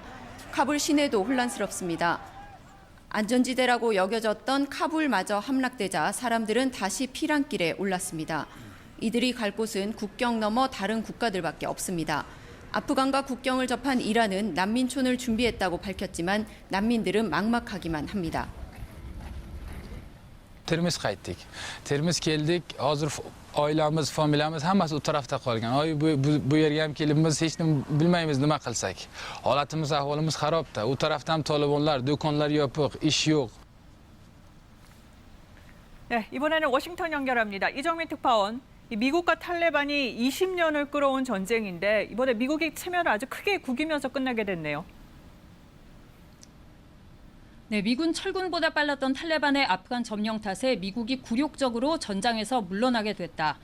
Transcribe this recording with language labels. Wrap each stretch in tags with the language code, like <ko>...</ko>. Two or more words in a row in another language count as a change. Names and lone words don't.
<ko>카불 시내도 혼란스럽습니다. 안전지대라고 여겨졌던 카불마저 함락되자 사람들은 다시 피난길에 올랐습니다. 이들이 갈 곳은 국경 너머 다른 국가들밖에 없습니다. 아프간과 국경을 접한 이란은 난민촌을 준비했다고 밝혔지만 난민들은 막막하기만 합니다.</ko> <uz>Termiz qaytdik. Termiz keldik. Hozir oilamiz, familiyamiz hammasi u tarafda qolgan. Bu yerga ham kelib biz hech nima bilmaymiz nima qilsak. Holatimiz, ahvolimiz xarobda. U tarafda ham tolibonlar, do'konlar yopiq, ish yo'q.</uz> <ko>네, 이번에는 워싱턴 연결합니다. 이정민 특파원. 미국과 탈레반이 20년을 끌어온 전쟁인데 이번에 미국이 체면을 아주 크게 구기면서 끝나게 됐네요. 네, 미군 철군보다 빨랐던 탈레반의 아프간 점령 탓에 미국이 굴욕적으로 전장에서 물러나게 됐다.</ko>